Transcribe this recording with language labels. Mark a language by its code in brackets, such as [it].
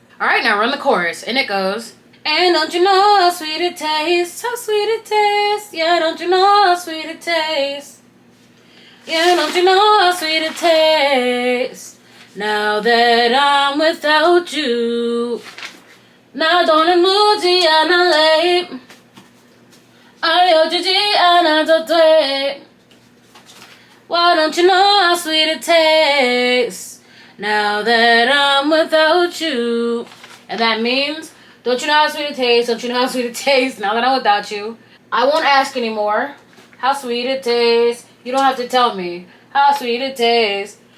[en] Alright, now run the chorus, and it goes, and don't you know how sweet it tastes, how sweet it tastes, yeah, don't you know how sweet it tastes, yeah, don't you know how sweet it tastes, now that I'm without you. [ko] 나도는 묻지 않을래 알려주지 않아도 돼. [en] Why don't you know how sweet it tastes now that I'm without you? And that means, don't you know how sweet it tastes? Don't you know how sweet it tastes now that I'm without you? I won't ask anymore how sweet it tastes. You don't have to tell me how sweet it tastes.